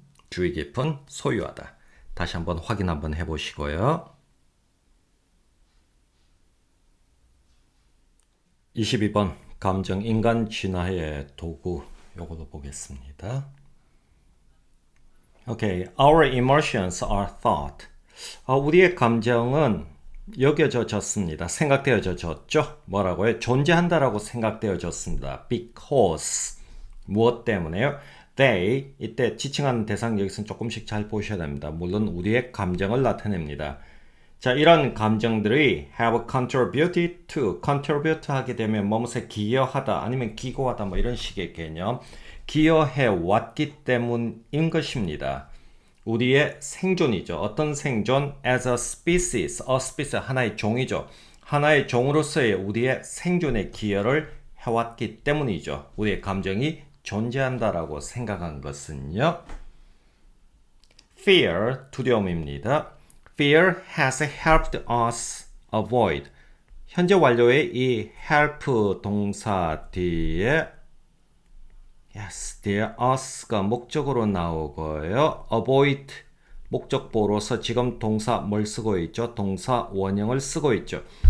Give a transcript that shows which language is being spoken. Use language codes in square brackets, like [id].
[ko] 주의 깊은, 소유하다. 다시 한번 확인 한번 해보시고요. 22번 감정 인간 진화의 도구 요걸로 보겠습니다. [en] Okay, our emotions are thought. [ko] 우리의 감정은 여겨져졌습니다. 생각되어졌죠. 뭐라고요? 존재한다라고 생각되어졌습니다. Because 무엇 때문에요? They 이때 지칭하는 대상 여기서는 조금씩 잘 보셔야 됩니다. 물론 우리의 감정을 나타냅니다. 자, 이런 감정들이 [en] have contributed to, [ko] contribute 하게 되면 뭐뭇에 기여하다 아니면 기고하다 뭐 이런 식의 개념 기여해 왔기 때문인 것입니다. 우리의 생존이죠. 어떤 생존? [en] As a species, a species [ko] 하나의 종이죠. 하나의 종으로서의 우리의 생존에 기여를 해왔기 때문이죠. 우리의 감정이 존재한다라고 생각한 것은요. Fear, 두려움입니다. [en] Fear has helped us avoid. [ko] 현재 완료의 이 help 동사 뒤에 yes, [en] dear us [ko] 가 목적으로 나오고요. avoid 목적보로서 지금 동사 뭘 쓰고 있죠? 동사 원형을 쓰고 있죠.